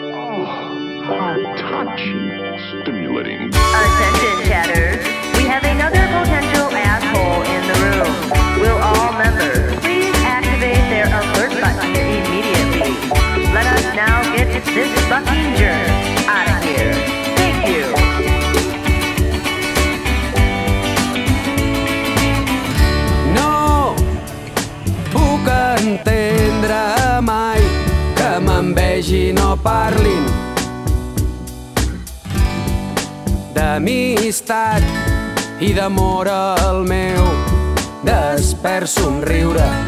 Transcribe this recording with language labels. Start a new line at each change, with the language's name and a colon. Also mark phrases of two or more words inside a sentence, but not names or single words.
English: Oh, how touching. Stimulating. Attention, chatters. We have another potential asshole in the room. Will all members please activate their alert button immediately? Let us now get this fucking jerk out of here. Thank you.
Catalan: No puc entendre mai que m'envegin o parlin d'amistat i d'amor al meu despert somriure.